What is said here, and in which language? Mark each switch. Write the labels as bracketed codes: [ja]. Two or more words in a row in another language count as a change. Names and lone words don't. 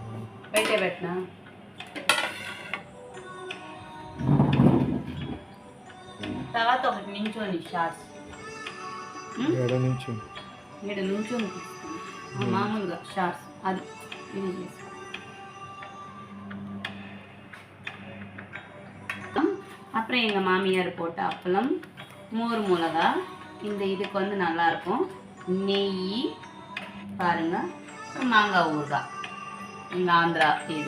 [te] వైటే పెట్టనా తర్వాత ఒకటి నించోని షార్ట్స్ ఏడ నుంచి ఇక్కడ నించోని మామూలుగా షార్ట్స్ అది ఇది చేసుకో. [ta] அப்புறம் எங்கள் மாமியார் போட்ட அப்பளம் மோர் மிளகா, இந்த இதுக்கு வந்து நல்லாயிருக்கும். நெய் பாருங்கள், மாங்காய் ஊறுகாய், எங்கள் ஆந்திரா இது.